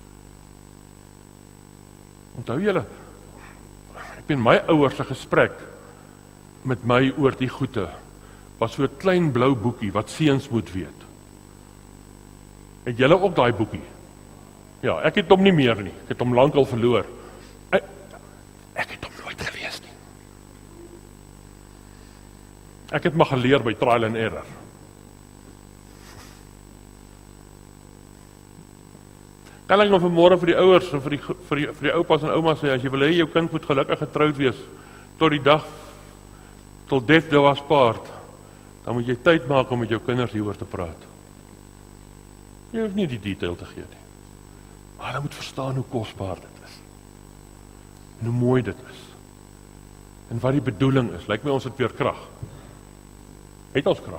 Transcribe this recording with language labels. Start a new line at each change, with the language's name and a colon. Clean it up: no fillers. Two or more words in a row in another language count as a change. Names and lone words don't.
Afrikaans: Onthou julle, ek ben my ouers se gesprek met my oor die goeie was so 'n klein blou boekie wat seuns moet weet. Het julle ook daai boekie? Ja, ek het hom nie meer nie. Ek het hom lankal verloor. Ek het hom nooit gelees nie. Ek het maar geleer by
English: trial and error.
Afrikaans: Kan ek nog vanmôre vir die ouers, vir die oupas en oumas sê, as jy wil hê jou kind moet gelukkig getroud wees, tot die dag, tot
English: death do us part,
Afrikaans: dan moet jy tyd maak om met jou kinders hieroor te praat. Jy hoef nie die detail te gee nie. Maar hulle moet verstaan hoe kosbaar dit is. En hoe mooi dit is. En wat die bedoeling is. Lyk my ons het weer krag. Het ons krag?